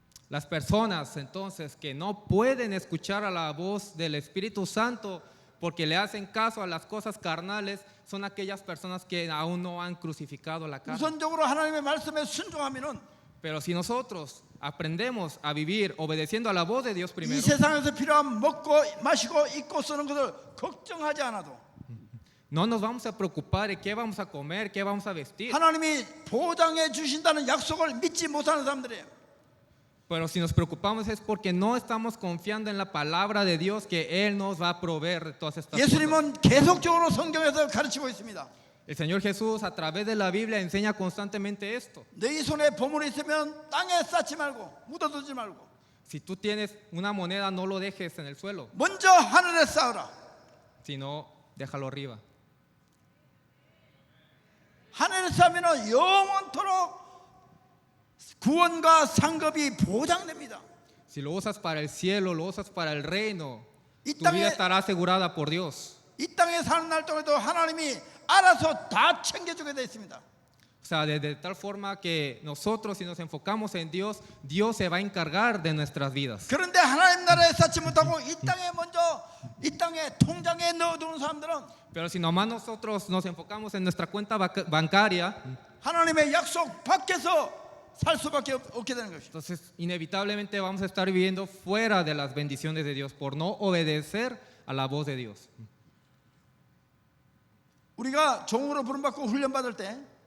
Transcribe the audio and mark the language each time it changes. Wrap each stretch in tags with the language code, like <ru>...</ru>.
<es>Las personas entonces que no pueden escuchar a la voz del Espíritu Santo porque le hacen caso a las cosas carnales son aquellas personas que aún no han crucificado la carne.</es> <ko>우선적으로 하나님의 말씀에 순종하면은</ko> <es>Pero si nosotros aprendemos a vivir obedeciendo a la voz de Dios</es> <ko>이</ko> <es>primero,</es> <ko>세상에서 필요한 먹고 마시고 입고 쓰는 것을 걱정하지 않아도</ko> <es>no nos vamos a preocupar de qué vamos a comer, qué vamos a vestir.</es> <ko>하나님이 보장해 주신다는 약속을 믿지 못하는 사람들이에요.</ko> <es>Pero si nos preocupamos es porque no estamos confiando en la palabra de Dios que Él nos va a proveer de todas estas cosas.</es> <ko>예수님은 계속적으로 성경에서 가르치고 있습니다.</ko> <es>El Señor Jesús a través de la Biblia enseña constantemente esto.</es> <ko>너희 손에 보물이 있으면 땅에 쌓지 말고 묻어두지 말고</ko> <es>Si tú tienes una moneda, no lo dejes en el suelo,</es> <ko>먼저 하늘에 쌓으라.</ko> <es>sino déjalo arriba.</es> <ko>하늘에 쌓으면 영원토록 구원과 상급이 보장됩니다.</ko> <es>Si lo usas para el cielo, lo usas para el reino,</es> <ko>이</ko> <es>tu vida</es> <ko>땅에</ko> <es>estará asegurada por Dios.</es> <ko>이 땅에 사는 날 동안에도 하나님이 알아서 다 챙겨주게 되어 있습니다.</ko> <es>O sea, de tal forma que nosotros si nos enfocamos en Dios, Dios se va a encargar de nuestras vidas.</es> <ko>그런데 하나님 나라에 쌓지 못하고 이 땅에 먼저 이 땅에 통장에 넣어두는 사람들은</ko> <es>Pero si nomás nosotros nos enfocamos en nuestra cuenta bancaria,</es> <ko>하나님의 약속 밖에서 살 수밖에 없게 되는 것이죠.</ko> <es>entonces inevitablemente vamos a estar viviendo fuera de las bendiciones de Dios por no obedecer a la voz de Dios.</es> <ko>우리가 종으로 부름받고 훈련받을 때</ko>